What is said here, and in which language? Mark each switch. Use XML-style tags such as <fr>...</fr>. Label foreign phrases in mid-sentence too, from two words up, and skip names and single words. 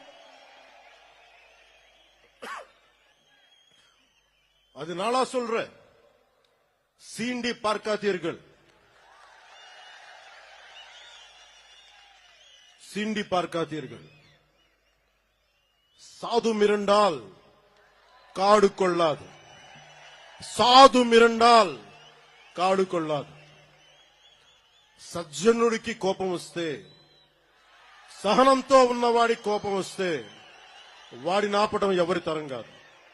<ta>அதனால சொல்ற, சீண்டி பார்க்காதீர்கள். சாது மிரண்டால் காடு கொள்ளாது.</ta> <te>సజ్జనుడికి కోపం వస్తే, సహనంతో ఉన్నవాడి కోపం వస్తే వాడి నాపడం ఎవరి తరం కాదు.</te>